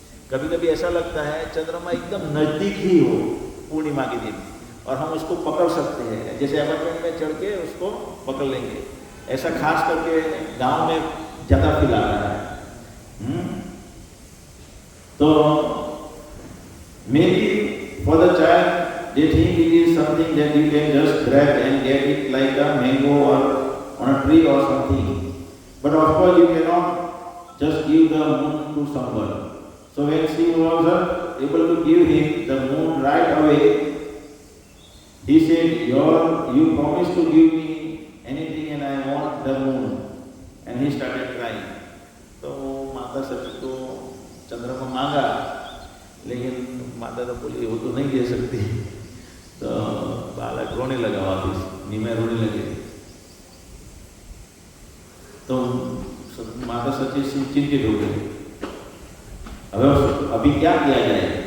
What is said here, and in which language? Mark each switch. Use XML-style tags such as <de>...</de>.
<hi>कभी कभी ऐसा लगता है चंद्रमा एकदम नजदीक ही हो पूर्णिमा के दिन, और हम उसको पकड़ सकते हैं, जैसे अपार्टमेंट में चढ़ के उसको पकड़ लेंगे। ऐसा खास करके गांव में ज़्यादा फील आ रहा है। तो</hi> <en>maybe for the child they think it is something that you can just grab and get it like a mango or on a tree or something. But of course you cannot just give the moon to someone. So when she was able to give him the moon right away, he said, you promised to give me anything and I want the moon. And he started crying.</en> <hi>तो माता सती को चंद्रमा मांगा, लेकिन माता तो बोली वो तो नहीं दे सकती। तो बालक रोने लगा, वापिस नीमे रोने लगे। तो माता सती चिंतित हो गई, अभी क्या किया जाए।</hi>